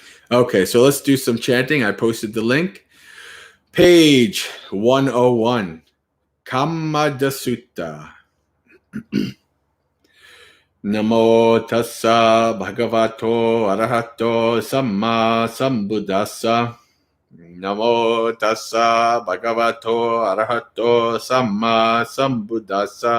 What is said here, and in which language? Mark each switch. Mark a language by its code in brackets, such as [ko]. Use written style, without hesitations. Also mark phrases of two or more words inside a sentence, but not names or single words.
[en] Okay, so let's do some chanting. I posted the link. Page 101, Kammada Sutta. [pi] Namo tassa bhagavato arahato samma sambuddhassa. Namo tassa bhagavato arahato samma sambuddhassa.